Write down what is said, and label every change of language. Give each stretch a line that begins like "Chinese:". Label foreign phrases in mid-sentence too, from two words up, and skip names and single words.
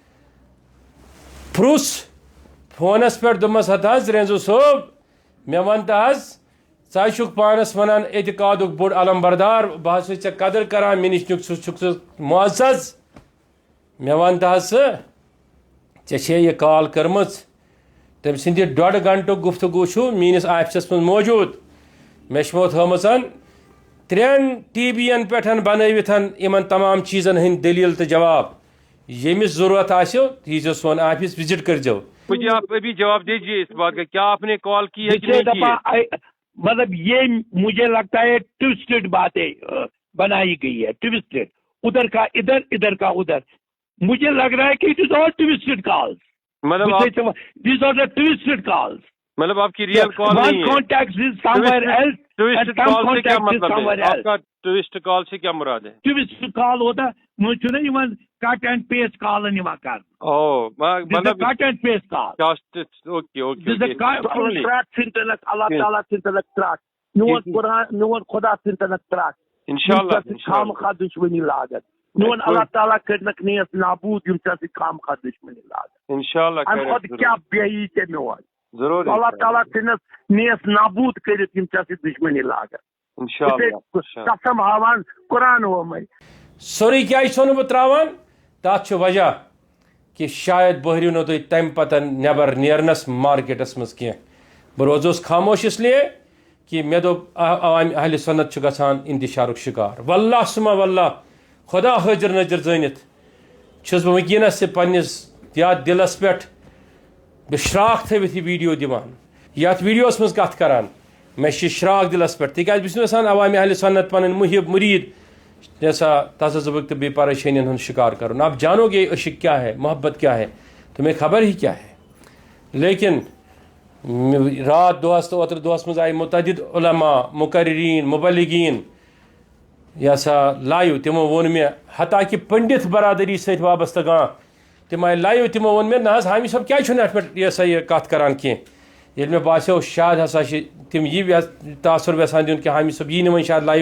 Kashmiri: پرُژھ فونس پٮ۪ٹھ دوٚپمس ہتہٕ حظ رینزو صٲب مےٚ ون تہٕ حظ ژٕ حظ چھُکھ پانس ونان اعتقادُک بوٚڑ علم بردار بہٕ حظ چھُس ژےٚ قدر کران مےٚ نِش چھُکھ ژٕ معزز مےٚ ون تہٕ حظ ژٕ ژےٚ چھے یہِ کال کٔرمٕژ تٔمۍ سٕنٛدِ 1.5 گنٹُک گفتگوٗ چھُ میٲنِس آفسس منٛز موجوٗد مےٚ چھِ تھٲومٕژ 3 TB ین پٮ۪ٹھ بنٲوِتھ یِمن تمام چیٖزن ہٕنٛدۍ دٔلیٖل تہٕ جواب ییٚمِس ضروٗرت آسیو ییٖزیو سون آفس وزٹ کٔرزیو
Urdu: مجھے آپ ابھی جواب دیجیے اس بات کا کیا آپ نے کال کی ہے کہ نہیں کی ہے مطلب یہ مجھے لگتا ہے ٹوسٹڈ باتیں بنائی گئی ہے ٹوسٹڈ ادھر کا ادھر ادھر کا ادھر مجھے لگ رہا ہے کہ
English: it is all toasted calls
Urdu: مطلب
English: these are the toasted calls
Urdu: مطلب آپ کی ریئل کال نہیں ہے
English: contact is somewhere else
Urdu: ٹوسٹ کال سے کیا مطلب ہے آپ کا ٹوسٹ کال سے کیا مراد ہے ٹوسٹ کال ہوتا مجھے
Kashmiri: چھُ نا یِوان
English: cut and paste
Kashmiri: کالن یِوان کرنہٕ
Urdu: او مطلب
English: cut and paste call okay okay
Kashmiri: ترٛٹھ ژھٕنتنک اللہ تعالیٰ ژھٕنتنک ترٛٹھ میون قرآن میون خدا ژھٕنتنک ترٛٹھ انشاءاللہ خامخواہ دُشمنی لاگت میون اللہ تعالیٰ کٔرنکھ نیس نابوٗد یِم ژےٚ سۭتۍ خامخواہ دُشمنی لاگت انشاءاللہ امہِ کھۄتہٕ کیٛاہ بیٚیہِ ژےٚ میون ضرور اللہ تعالیٰ ژھٕنس نیس نابوٗد کٔرِتھ یِم ژےٚ سۭتۍ دُشمنی لاگت قسم ہاوان قرآن ووٚنمَے سورُے کیٛازِ چھُو نہٕ بہٕ ترٛاوان تَتھ چھُ وجہ کہِ شاید بہریو نہٕ تُہۍ تَمہِ پتہٕ نٮ۪بر نیرنس مارکیٹس منٛز کینٛہہ بہٕ روزوس خاموش اس لیے کہ مےٚ دوٚپ عوامِ اہلِ سنت چھُ گژھان انتشارُک شکار واللہ سُما واللہ خدا حٲضِر نٲضِر زٲنِتھ چھُس بہٕ وٕنکیٚنس تہِ پننِس یتھ دِلس پٮ۪ٹھ بہٕ شراکھ تھٲوِتھ یہِ ویٖڈیو دِوان یتھ ویٖڈیوس منٛز کتھ کران مےٚ چھِ شراکھ دِلس پٮ۪ٹھ تِکیٛازِ بہٕ چھُس نہٕ یژھان عوامِ اہلِ سنت پنٕنۍ محب مُریٖد جیسا تذبذب تہٕ بیٚیہِ پریشٲنین ہُنٛد شکار کرُن
Urdu: آپ جانو گے عشق کیا ہے محبت کیا ہے تمہیں خبر ہی کیا ہے لیکن
Kashmiri: رات دۄہس تہٕ اوترٕ دۄہس منٛز آیہِ متعدد علما مقررین مبلغین یہ سا لایِو تِمو ووٚن مےٚ حتیٰ کہِ پنڈت برادری سۭتۍ وابستہٕ کانٛہہ تِم آیہِ لایِو تِمو ووٚن مےٚ نہ حظ حامی صٲب کیٛازِ چھُنہٕ اَتھ پٮ۪ٹھ یہ سا یہِ کتھ کران کینٛہہ ییٚلہِ مےٚ باسیو شاید ہسا چھِ تِم یہِ تاثر یژھان دیُن کہِ حامی صٲب یی نہٕ وۄنۍ شاید لایِو